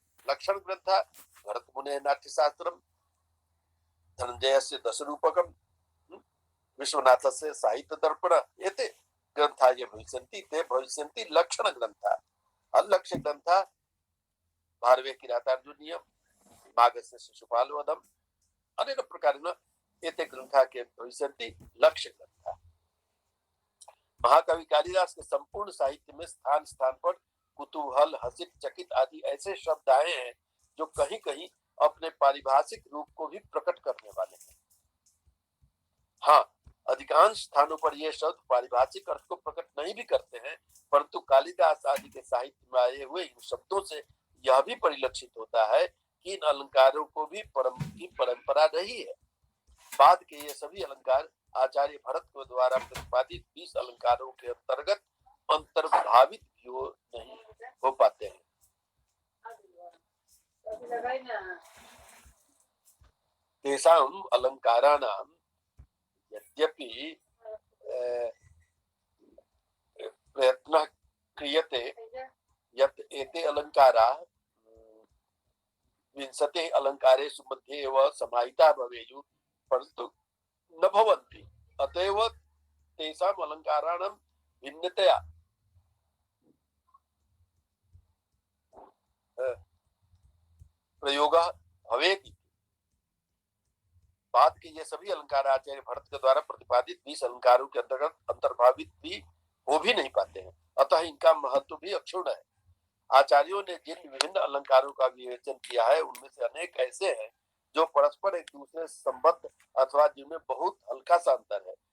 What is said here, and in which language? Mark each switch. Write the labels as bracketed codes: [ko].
[sa] लक्षण ग्रन्थः भरतमुनेः नाट्यशास्त्रं, धनञ्जयस्य दशरूपकं, विश्वनाथस्य साहित्यदर्पण एते ग्रन्थाः ये भविष्यन्ति ते भविष्यन्ति लक्षणग्रन्थाः। अलक्ष्यग्रन्थाः भारवे किरातार्जुनीयं, माघस्य शिशुपालवधम् अनेन प्रकारेण एते ग्रन्थाः के भविष्यन्ति लक्ष्यग्रन्थाः। [hi] महाकवि कालिदास के संपूर्ण साहित्य में स्थान स्थान पर कुतूहल, हसित, चकित आदि ऐसे शब्द आए हैं जो कहीं कहीं अपने पारिभाषिक रूप को भी प्रकट करने वाले हैं। हाँ, अधिकांश स्थानों पर ये शब्द पारिभाषिक अर्थ को प्रकट नहीं भी करते हैं, परंतु कालिदास आदि के साहित्य में आए हुए इन शब्दों से यह भी परिलक्षित होता है कि इन अलंकारों को भी परंपरा रही है। बाद के ये सभी अलंकार आचार्य भरत के द्वारा प्रतिपादित 20 अलंकारों के अंतर्गत अंतर्भावित भी नहीं हो पाते हैं। [sa] तेषां अलंकाराणां यद्यपि प्रयत्नः क्रियते यत् एते अलंकाराः 20 अलंकारेषु मध्ये एव समाहिताः भवेयुः, परन्तु न भवन्ति। अतएव तेषाम् अलंकाराणां भिन्नतया प्रयोगः भवेत्। [hi] बाद के ये सभी अलंकार आचार्य भरत के द्वारा प्रतिपादित 20 अलंकारों के अंतर्गत अंतर्भावित भी हो भी नहीं पाते हैं, अतः इनका महत्व भी अक्षुण्ण है। आचार्यों ने जिन विभिन्न अलंकारों का विवेचन किया है उनमें से अनेक ऐसे हैं जो परस्पर एक दूसरे से संबद्ध अथवा जिनमें बहुत हल्का सा अंतर है।